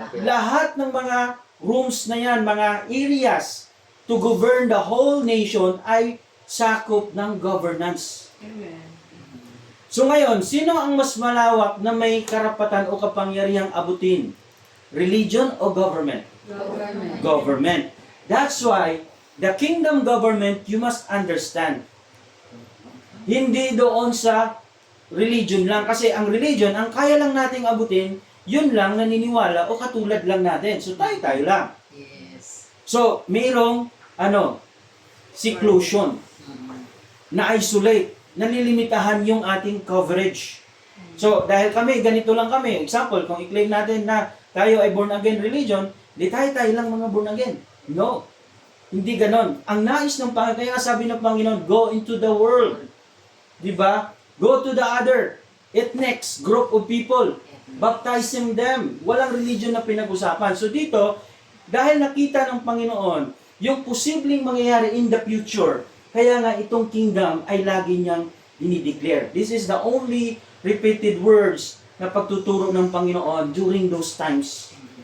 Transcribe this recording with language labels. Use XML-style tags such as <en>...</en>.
<tl>Lahat ng mga rooms na yan, mga areas</tl> <en>to govern the whole nation</en> <tl>ay sakop ng governance. So ngayon, sino ang mas malawak na may karapatan o kapangyarihang abutin? Religion o government?</tl> <en>Government. Government. That's why, the kingdom government, you must understand.</en> <tl>Hindi doon sa religion lang. Kasi ang religion, ang kaya lang nating abutin, yun lang naniniwala o katulad lang natin. So tayo lang.</tl> <en>Yes.</en> <tl>So, mayroong, seclusion, na isolate, nalilimitahan yung ating coverage. So, dahil kami, ganito lang kami. Example, kung i-claim natin na tayo ay born again religion, di tayo lang mga born again. No. Hindi ganon. Ang nais ng Panginoon, kaya sabi ng Panginoon,</tl> <en>go into the world.</en> <tl>Di ba?</tl> <en>Go to the other ethnics, group of people. Baptizing them.</en> <tl>Walang religion na pinag-usapan. So dito, dahil nakita ng Panginoon, yung posibleng mangyayari</tl> <en>in the future,</en> <tl>kaya nga itong kingdom ay lagi niyang dinideclare.</tl> <en>This is the only repeated words</en> <tl>na pagtuturo ng Panginoon</tl> <en>during those times.</en>